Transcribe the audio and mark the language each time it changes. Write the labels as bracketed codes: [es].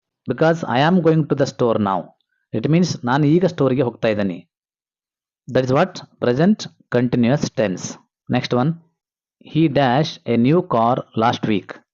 [en] Because I am going to the store now. It means [kn] ನಾನು ಈಗ ಸ್ಟೋರ್ಗೆ ಹೋಗ್ತಾ ಇದ್ದೀನಿ. [en] That is what present continuous tense. Next one, he dashed a new car last week.